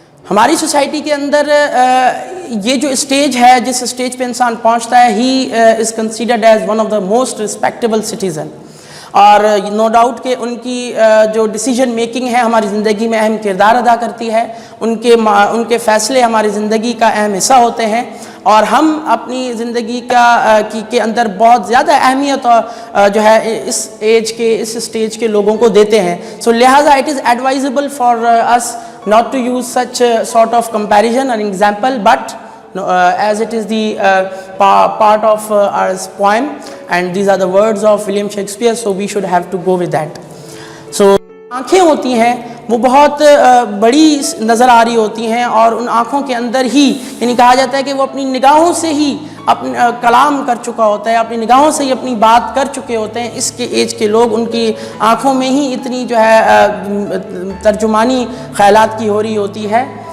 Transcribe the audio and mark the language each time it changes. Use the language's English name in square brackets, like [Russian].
[Urdu] ہماری سوسائٹی کے اندر یہ جو اسٹیج ہے، جس اسٹیج پہ انسان پہنچتا ہے، [English] he is considered as one of the most respectable citizen, [Urdu] اور نو ڈاؤٹ کہ ان کی جو ڈیسیجن میکنگ ہے ہماری زندگی میں اہم کردار ادا کرتی ہے، ان کے فیصلے ہماری زندگی کا اہم حصہ ہوتے ہیں، اور ہم اپنی زندگی کے اندر بہت زیادہ اہمیت جو ہے اس اسٹیج کے لوگوں کو دیتے ہیں. [English] So لہٰذا it is advisable for us not to use such sort of comparison or example, but as it is the part of our poem, and these are the words of William Shakespeare, so we should have to go with that. [Urdu] So آنکھیں ہوتی ہیں وہ بہت بڑی نظر آ رہی ہوتی ہیں، اور ان آنکھوں کے اندر ہی یعنی کہا جاتا ہے کہ وہ اپنی نگاہوں سے ہی اپنا کلام کر چکا ہوتا ہے، اپنی نگاہوں سے ہی اپنی بات کر چکے ہوتے ہیں. اس کے ایج کے لوگ، ان کی آنکھوں میں ہی اتنی جو ہے ترجمانی خیالات کی ہو رہی ہوتی ہے.